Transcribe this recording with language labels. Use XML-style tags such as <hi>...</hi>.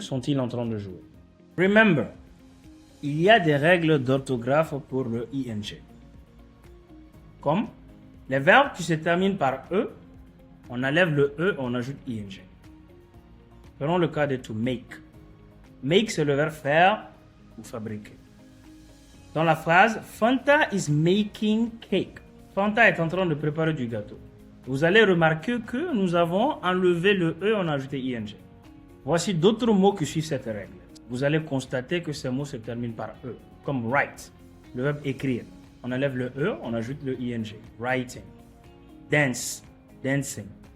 <fr>Sont-ils en train de jouer?</fr> <en>Remember,</en> <fr>il y a des règles d'orthographe pour le ing. Comme les verbes qui se terminent par e, on enlève le e et on ajoute ing. Prenons le cas de to make. Make, c'est le verbe faire ou fabriquer. Dans la phrase,</fr> <en>Fanta is making cake.</en> <fr>Fanta est en train de préparer du gâteau. Vous allez remarquer que nous avons enlevé le E, on a ajouté ing. Voici d'autres mots qui suivent cette règle. Vous allez constater que ces mots se terminent par E, comme write, le verbe écrire. On enlève le E, on ajoute le ing. Writing. Dance, dancing.</fr>